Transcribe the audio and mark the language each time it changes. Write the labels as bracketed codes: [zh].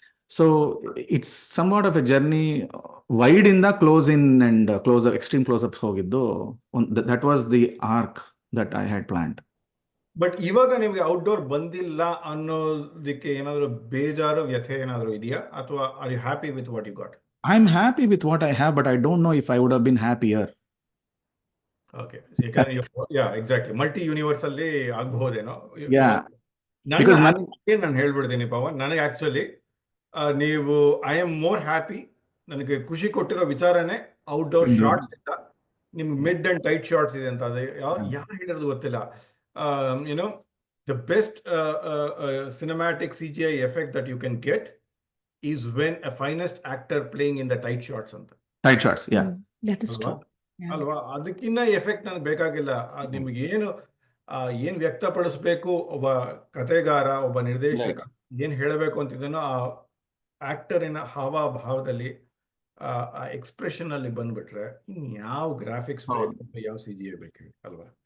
[en] So it's somewhat of a journey. Wide ಇಂದ close in and extreme closeups ಹೋಗಿದ್ದು, that was the arc that I had planned. [kn] But ಇವಾಗ ನಿಮ್ಗೆ outdoor ಬಂದಿಲ್ಲ ಅನ್ನೋದಕ್ಕೆ ಏನಾದ್ರು ಬೇಜಾರು, ವ್ಯಥೆ ಏನಾದ್ರು ಇದೆಯಾ, ಅಥವಾ [en] Are you happy with what you got? I'm happy with what I have, but I don't know if I would have been happier. [kn] Okay. Yeah, exactly. Multi universe ಅಲ್ಲಿ ಆಗಬಹುದೇನೋ. [en] Yeah, because [kn] ನಾನು ಹೇಳ್ಬಿಡ್ತೀನಿ ಪವನ್, ನನಗೆ ಆಕ್ಚುಲಿ ನೀವು [en] I am more happy. [kn] ನನಗೆ ಖುಷಿ ಕೊಟ್ಟಿರೋ ವಿಚಾರನೇ outdoor shorts ಇಂದ ನಿಮ್ಗೆ ಮಿಡ್ ಅಂಡ್ ಟೈಟ್ ಶಾರ್ಟ್ಸ್ ಇದೆ ಅಂತ. ಅದು ಯಾರು ಹೇಳಿರೋದು ಗೊತ್ತಿಲ್ಲ. [en] You know the best cinematic CGI effect that you can get is when a finest actor playing in the tight shots ಅಂತ. tight shots, yeah. That is true. [kn] ಅಲ್ವಾ? ಅದಕ್ಕಿಂತ ಎಫೆಕ್ಟ್ ನನಗೆ ಬೇಕಾಗಿಲ್ಲ. ನಿಮ್ಗೆ ಏನ್ ವ್ಯಕ್ತಪಡಿಸ್ಬೇಕು ಒಬ್ಬ ಕಥೆಗಾರ, ಒಬ್ಬ ನಿರ್ದೇಶಕ ಏನ್ ಹೇಳಬೇಕು ಅಂತಿದ್ದಾನೋ ಆ ಆಕ್ಟರಿನ ಹಾವಭಾವದಲ್ಲಿ, ಆ ಎಕ್ಸ್ಪ್ರೆಷನ್ ಅಲ್ಲಿ ಬಂದ್ಬಿಟ್ರೆ ಇನ್ಯಾವ ಗ್ರಾಫಿಕ್ಸ್ ಬೇಕು, ಯಾವ CGI ಬೇಕು ಅಲ್ವಾ?